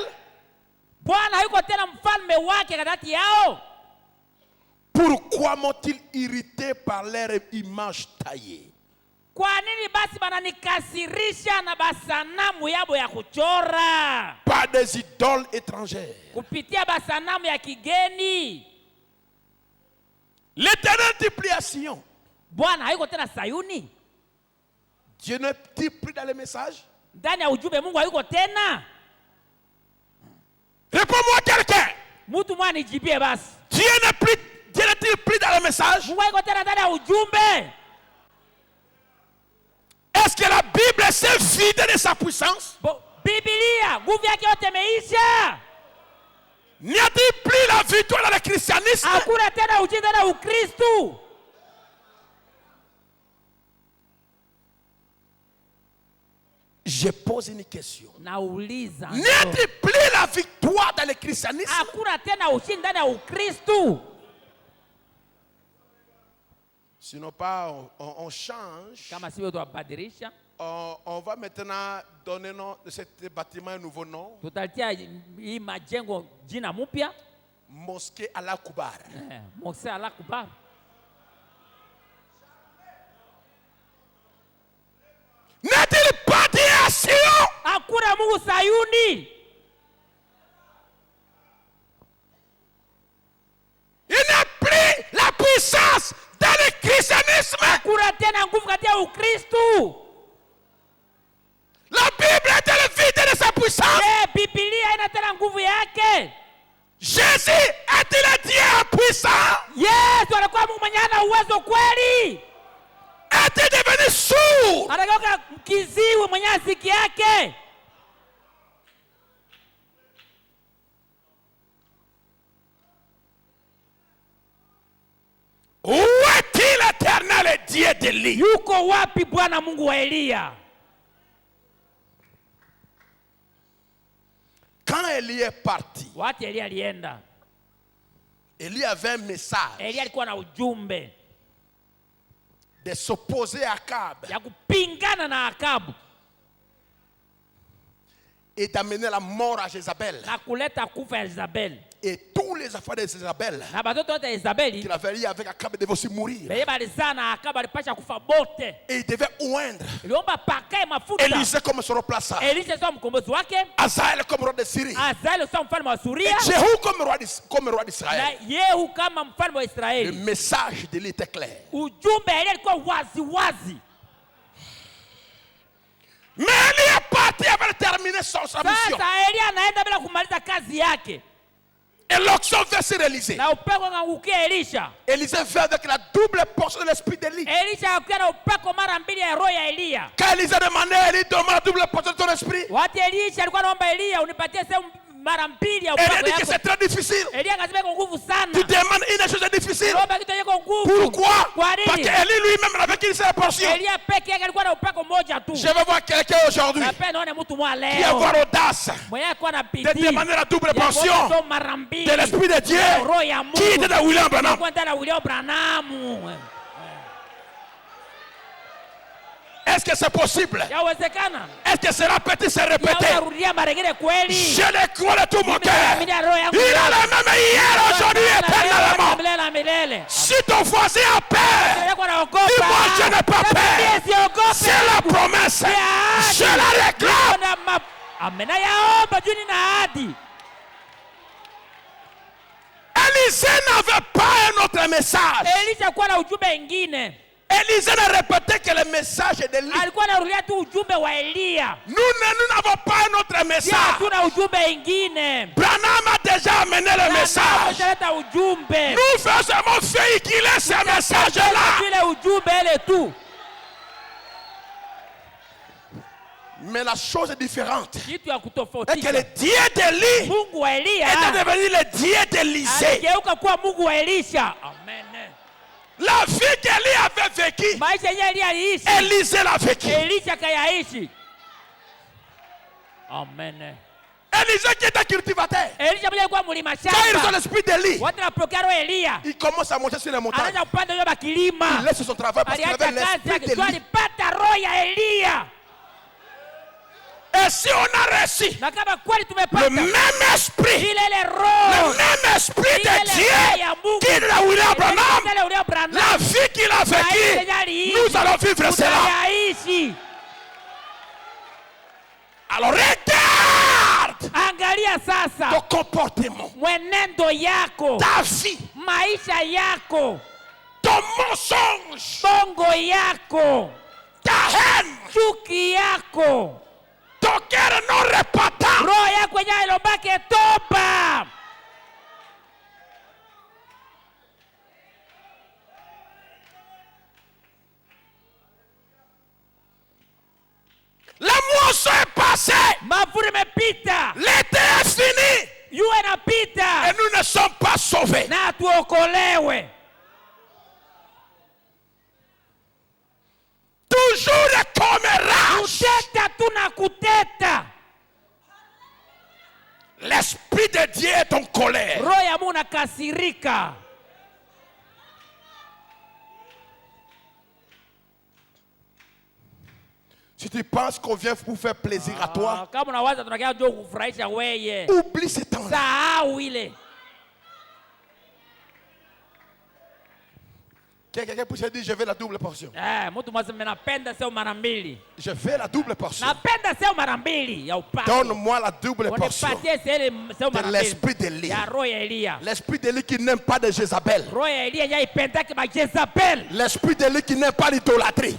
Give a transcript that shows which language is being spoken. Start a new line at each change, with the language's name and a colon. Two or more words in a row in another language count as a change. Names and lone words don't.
Swahili: Bwana hayuko tena mfalme wake katikati yao?
French: Pourquoi m'ont-ils irrité par leur image taillée?
Swahili: Kwa nini basi bananikasirisha na basanamu yabo ya kuchora?
French: Par des idoles étrangères.
Swahili: Kupitia basanamu ya kigeni.
French: L'Éternel n'est plus à Sion.
Swahili: Bwana hayuko tena Sayuni?
French: Dieu n'est plus dans le message.
Swahili: Ndani ya ujumbe Mungu hayuko tena?
French: Réponds-moi quelqu'un.
Swahili: Mtu mwana nijibie basi.
French: Dieu n'est-il plus dans le message?
Swahili: Mungu hayuko tena ndani ya ujumbe?
French: Est-ce que la Bible s'est vidée de sa puissance?
Swahili: Biblia nguvu yake yote imeisha.
French: N'y a-t-il plus la victoire dans le christianisme?
Swahili: Hakuna tena ushindi na Ukristo.
French: Je pose une question.
Swahili: Nauliza.
French: N'y a-t-il plus la victoire dans le christianisme?
Swahili: Hakuna tena ushindi ndani ya Ukristo.
French: Sinon pas, on change.
Swahili: Kama sivyo tuwabadilisha.
French: On va maintenant donner ce bâtiment un nouveau nom.
Swahili: Tutalitia hii majengo jina mpya.
French: Mosquée Al-Akbar.
Swahili: Mosquée Al-Akbar.
French: N'est-il pas dit à Sion?
Swahili: Hakuna Mungu Sayuni.
French: Il n'a plus la puissance dans le christianisme.
Swahili: Hakuna tena nguvu katika Ukristo.
French: La Bible est vide de sa puissance.
Swahili: Biblia ina tena nguvu yake.
French: Jésus est-il un Dieu puissant?
Swahili: Yesu alikuwa Mungu mwenye ana uwezo kweli?
French: Est-il devenu sourd?
Swahili: Anageuka kiziwi mwenye asiki yake?
French: Où est-il l'Éternel Dieu d'Élie?
Swahili: Yuko wapi Bwana Mungu wa Eliya?
French: Quand Élie est parti,
Swahili: Wakati Eliya alienda,
French: Élie avait un message
Swahili: Eliya alikuwa na ujumbe
French: de s'opposer à Akab
Swahili: ya kupingana na Akabu
French: et d'amener la mort à Jézabel
Swahili: na kuleta kufa ya Jezabeli
French: et tous les les enfants d'Isabelle,
Swahili: na batoto wote ya Isabeli
French: qu'il avait lié avec Akab, devaient aussi mourir.
Swahili: beye balizaa na Akabu alipasha kufa bote.
French: Et il devait oindre
Swahili: Iliomba pakae mafuta
French: Élisée comme son remplaçant,
Swahili: Elisha sio mkombozi wake,
French: Azaël comme roi de Syrie,
Swahili: Azaeli sio mfalme wa
French: et
Swahili: Suria,
French: Jéhu comme roi
Swahili: na
French: d'Israël.
Swahili: Yehu kama mfalme wa
French: Le
Swahili: Israeli.
French: message de lui était clair.
Swahili: Ujumbe Elia alikuwa wazi wazi.
French: Mais Élie est parti avant de terminer sa mission.
Swahili: Sasa Elia anaenda bila kumaliza kazi yake.
French: Et l'onction vint sur Élisée.
Swahili: Na upako ukaangukia Elisha.
French: Élisée vint avec la double portion de l'esprit d'Élie.
Swahili: Elisha akakuwa na upako mara mbili ya roho ya Elia.
French: Quand Élisée demandait à Élie, donne-moi la double portion de ton esprit.
Swahili: Wakati Elisha alikuwa anaomba Elia unipatie sehemu mara mbili ya
French: Élie
Swahili: upako
French: dit que
Swahili: yako.
French: c'est très difficile.
Swahili: Elia akasema iko nguvu sana.
French: Tu demandes une chose difficile.
Swahili: Naomba kitu iko nguvu.
French: Pourquoi?
Swahili: Kwa
French: Parce
Swahili: nini?
French: qu'Élie lui-même n'avait qu'une seule portion.
Swahili: Elia peke yake alikuwa na upako moja tu.
French: Je vais voir quelqu'un aujourd'hui
Swahili: Napenda nione mtu mwa
French: qui va
Swahili: leo.
French: avoir l'audace
Swahili: Mwenye alikuwa na
French: de
Swahili: bidii.
French: demander la double portion
Swahili: Ya mara mbili.
French: de l'esprit de Dieu
Swahili: Roho ya Mungu.
French: qui était dans William Branham.
Swahili: Kwenda na William Branham.
French: Est-ce que c'est possible?
Swahili: Yawezekana.
French: Est-ce que cela peut se répéter?
Swahili: Yarudia mara nyingine kweli.
French: Je le crois de tout mon cœur.
Swahili: Mimi na roho yangu.
French: Il a le même hier, aujourd'hui, éternellement.
Swahili: Milele na milele.
French: Si ton voisin a peur,
Swahili: Yako naogopa.
French: dis-moi je n'ai pas peur.
Swahili: Siogope.
French: C'est la promesse. Je la réclame.
Swahili: Amena yaomba juu nina ahadi.
French: Élisée n'avait pas un autre message.
Swahili: Elisha kuwa na ujumbe ingine.
French: Élisée n'a répété que le message d'Élie.
Swahili: Alikuwa anarudia tu ujumbe wa Elia.
French: Nous n'avons pas un autre message.
Swahili: Hatuna ujumbe ingine.
French: Branham a déjà amené le message.
Swahili: Ameleta ujumbe.
French: Nous faisons véhiculer ce message-là.
Swahili: Ile ujumbe ile tu.
French: Mais la chose est différente.
Swahili: Kitu ya
French: Et que
Swahili: kutofautisha.
French: le Dieu d'Élie
Swahili: Mungu wa Elia
French: était devenu le Dieu d'Élisée.
Swahili: aligeuka kuwa Mungu wa Elisha.
French: Amen. La vie qu'Élie avait vécue,
Swahili: Maisha yenyewe Elia aliishi.
French: Élisée l'a vécue.
Swahili: Elisha kayaishi. Amen.
French: Élisée qui était cultivateur.
Swahili: Elisha mwenyewe alikuwa mlima
French: Quand ils ont
Swahili: shamba.
French: l'esprit d'Élie,
Swahili: Watu wanapokea roho Elia.
French: il commence à monter sur les montagnes.
Swahili: Anaanza kupanda juu ya kilima.
French: Il laisse son travail parce qu'il
Swahili: Aliacha
French: avait
Swahili: kazi
French: l'esprit
Swahili: yake. Tu
French: d'Élie.
Swahili: alipata roho ya Elia.
French: Et si on a reçu
Swahili: Na kama kweli
French: le
Swahili: tumepata
French: même esprit,
Swahili: ile roho
French: le même esprit de Dieu qui l'a William Branham, la vie qu'il a vécue, nous allons vivre cela.
Swahili: Utayaishi.
French: Alors regarde
Swahili: Angalia sasa
French: ton comportement,
Swahili: mwenendo yako,
French: ta vie,
Swahili: maisha yako,
French: ton mensonge,
Swahili: bongo yako,
French: ta haine,
Swahili: chuki yako,
French: ton cœur non repentant.
Swahili: roho yako yenyewe ilobake toba.
French: La moisson est passée,
Swahili: Mavuno imepita,
French: l'été est fini
Swahili: jua
French: et
Swahili: inapita,
French: nous ne sommes pas sauvés.
Swahili: na tuokolewe.
French: Toujours le commérage.
Swahili: Kuteta tuna kuteta.
French: L'esprit de Dieu est en colère.
Swahili: Roho ya Mungu nakasirika.
French: Si tu penses qu'on vient pour faire plaisir à toi,
Swahili: Kama unawaza tunakia ndio kufurahisha weye.
French: oublie ce temps-là.
Swahili: Sahau ile.
French: Quelqu'un peut dire, je veux la double portion.
Swahili: Mtu mmoja napenda sio mara mbili.
French: Je veux la double portion.
Swahili: Napenda sio mara mbili ya upako.
French: Donne-moi la double portion
Swahili: Unipatie sio mara
French: de
Swahili: mbili.
French: l'esprit d'Élie.
Swahili: Ya roho ya Elia.
French: L'esprit d'Élie qui n'aime pas de Jézabel.
Swahili: Roho ya Elia yenyewe ipendake ba Jezabel.
French: L'esprit d'Élie qui n'aime pas l'idolâtrie.